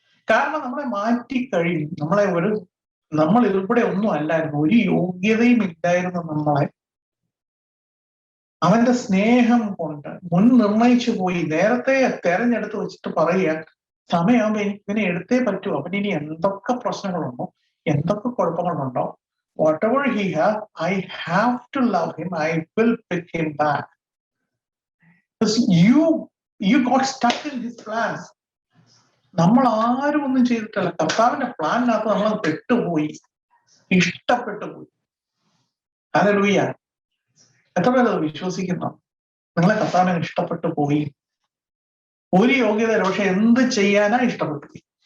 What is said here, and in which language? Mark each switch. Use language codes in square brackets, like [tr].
[ml] കാരണം നമ്മളെ മാറ്റിക്കഴിഞ്ഞു. നമ്മൾ ഇവിടെ ഒന്നും അല്ലായിരുന്നു, ഒരു യോഗ്യതയും ഇല്ലായിരുന്നു നമ്മളെ. അവന്റെ സ്നേഹം കൊണ്ട് മുൻ നിർണയിച്ചു പോയി, നേരത്തെ തെരഞ്ഞെടുത്ത് വെച്ചിട്ട് പറയുക, സമയമാകുമ്പോ എനിക്ക് ഇവനെ എടുത്തേ പറ്റൂ. അവനിനി എന്തൊക്കെ പ്രശ്നങ്ങളുണ്ടോ, എന്തൊക്കെ കുഴപ്പങ്ങളുണ്ടോ, [en] whatever he has, I have to love him, I will pick him back. Because you got stuck in his plans. [ml] നമ്മൾ ആരും ഒന്നും ചെയ്തിട്ടല്ല, കർത്താവിന്റെ പ്ലാനിനകത്ത് നമ്മൾ പെട്ടുപോയി, ഇഷ്ടപ്പെട്ടു പോയി. ഹല്ലേലൂയ. എത്ര പേരത് വിശ്വസിക്കുന്നു? നിങ്ങളെ കർത്താവിനെ ഇഷ്ടപ്പെട്ടു പോയി. ഒരു യോഗ്യതയില്ല, പക്ഷെ എന്ത് ചെയ്യാനാ ഇഷ്ടപ്പെട്ടു പോയി.